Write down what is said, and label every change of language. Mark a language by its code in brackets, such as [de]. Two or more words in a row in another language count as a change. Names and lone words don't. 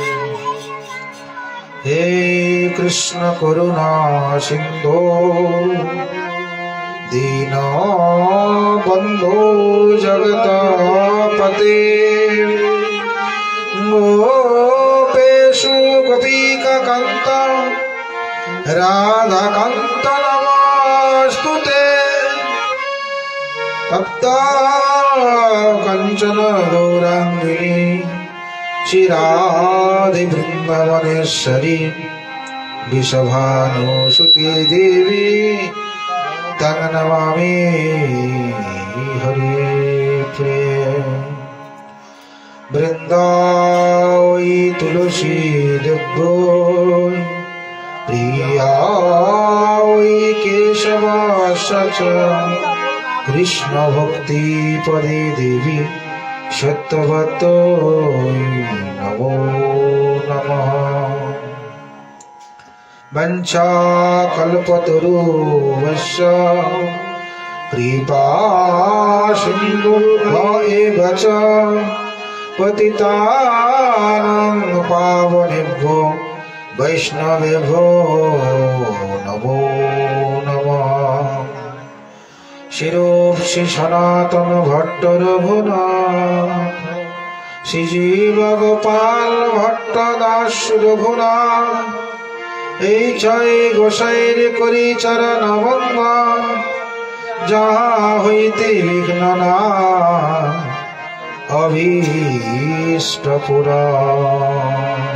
[sa] हे कृष्ण करुणा सिन्धो दीनबन्धो जगत्पते गोपेषु गोपीकान्त राधाकान्त नमोऽस्तुते। तप्ता कंचन गौरांगी श्रीराधे वृंदावनेश्वरी वृषभानुसुते देवी তং নমামি হরি প্রিয়। বৃন্দাই তুলসী দেব্যৈ প্রিয়াই কেশবাস্য কৃষ্ণ ভক্তি পদে দেবী সত্যবতৈ নমো নমঃ। বঞ্চা কল্পতরুভ্যশ্চ কৃপা সিন্ধুভ্য চ পতিতানাং পাবনেভ্যো বৈষ্ণবেভ্যো নমো নমঃ। [bn] শিরোঃ শ্রী সনাতন ভট্ট রঘুনাথ, শ্রীজীব গোপাল ভট্ট দাস রঘুনাথ, এই ছয় গোসাইর করি চরণ বন্দন, যাহা হইতে বিঘ্ন না অভীষ্ট পুরাণ।